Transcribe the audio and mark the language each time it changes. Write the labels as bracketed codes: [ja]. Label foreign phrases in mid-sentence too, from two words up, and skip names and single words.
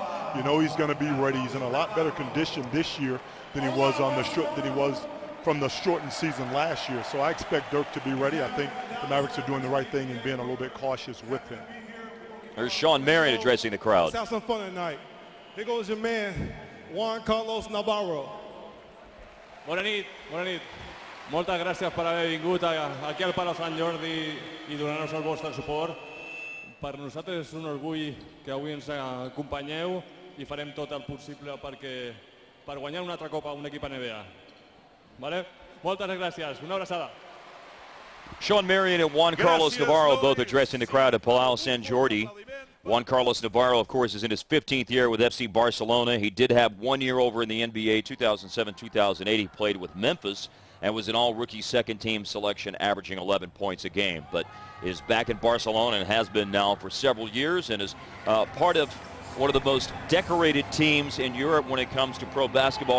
[en] You know he's going to be ready. He's in a lot better condition this year than he was from the shortened season last year. So I expect Dirk to be ready. I think the Mavericks are doing the right thing and being a little bit cautious with him. There's Sean Marion addressing the crowd. Let's have some fun tonight. Here goes your man, Juan Carlos Navarro. [ca] Bona nit, bona nit. Moltes gràcies per haver vingut aquí al Palau Sant Jordi i donar-nos el vostre suport. Per nosaltres és un orgull que avui ens acompanyeu i farem tot el possible per guanyar un altre cop a un equip NBA. Vale? Moltes gràcies. Una abraçada. [en] Sean Marion and Juan Carlos Navarro both addressing the crowd at Palau Sant Jordi. Juan Carlos Navarro, of course, is in his 15th year with FC Barcelona. He did have 1 year over in the NBA, 2007-2008. He played with Memphis and was an all-rookie second-team selection, averaging 11 points a game, but is back in Barcelona and has been now for several years and is part of one of the most decorated teams in Europe when it comes to pro basketball.